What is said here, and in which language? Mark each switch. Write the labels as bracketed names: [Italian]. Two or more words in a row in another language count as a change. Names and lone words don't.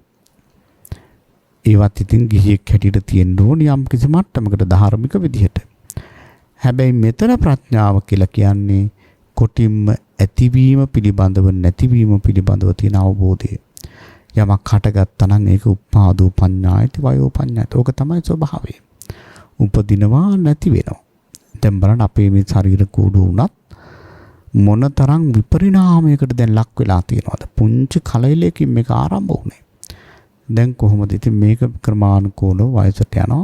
[Sinhala] ඒවත් ඉතින් ගිහියෙක් හැටියට තියෙන්න ඕන යම් කිසි මට්ටමකට ධාර්මික විදිහට. හැබැයි මෙතන ප්‍රඥාව කියලා කියන්නේ කොටින්ම ඇතිවීම පිළිබඳව නැතිවීම පිළිබඳව තියෙන අවබෝධය. යමක් හටගත්තා නම් ඒක [Pali] උපාදෝ පඤ්ඤායති වයෝ පඤ්ඤායති. [Sinhala] ඕක තමයි ස්වභාවය. උපදිනවා නැති වෙනවා. දැන් බලන්න අපේ මේ ශරීර කූඩු වුණත් මොනතරම් විපරිණාමයකට දැන් ලක් වෙලා තියෙනවද? පුංචි කලෙලකින් මේක ආරම්භ වුණේ. දැන් කොහොමද ඉතින් මේක ක්‍රමානුකූලව වයසට යනවා.